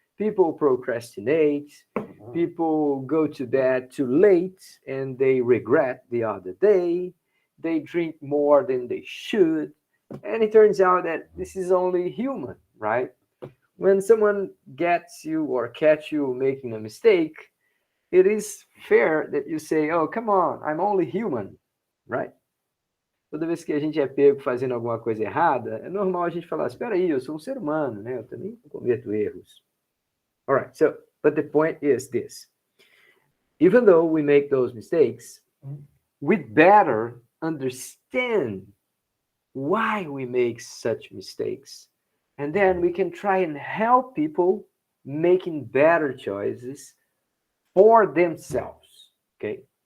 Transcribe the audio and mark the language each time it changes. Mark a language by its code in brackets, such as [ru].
[en] People procrastinate, people go to bed too late and they regret the other day, they drink more than they should, and it turns out that this is only human, right? When someone gets you or catch you making a mistake, it is fair that you say, oh, come on, I'm only human, right? [pt] Toda vez que a gente é pego fazendo alguma coisa errada, é normal a gente falar, espera aí, eu sou um ser humano, né? Eu também cometo erros. [en] All right, so, but the point is this. Even though we make those mistakes, we'd better understand why we make such mistakes. And then we can try and help people making better choices for themselves, okay?